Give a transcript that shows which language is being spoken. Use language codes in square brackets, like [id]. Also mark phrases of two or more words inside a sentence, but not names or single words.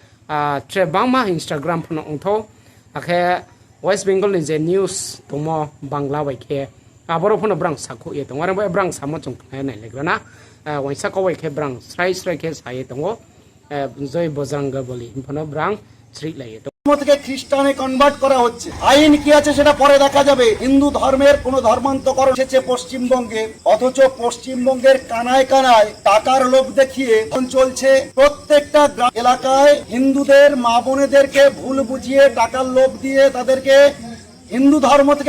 [trp] tre bangma Instagram phono ongtho ake West Bengal ni je news tomo Bangla bai ke aboro phono brang sakhu ye tongwa bai brang samo chung nai legrana waisa ko bai ke brang strai strai ke saye tongo Joy Bajranga boli phono brang sri lai [bn] থেকে খ্রিস্টানে কনভার্ট করা হচ্ছে আইন কি আছে সেটা পরে দেখা যাবে হিন্দু ধর্মের কোন ধর্মান্তকরণ এসেছে পশ্চিমবঙ্গে অথচ পশ্চিমবঙ্গের কানায় কানায় টাকার লোভ দেখিয়ে চলছে প্রত্যেকটা এলাকায় হিন্দুদের মা বোনেদেরকে ভুল বুঝিয়ে টাকার লোভ দিয়ে তাদেরকে হিন্দু ধর্ম থেকে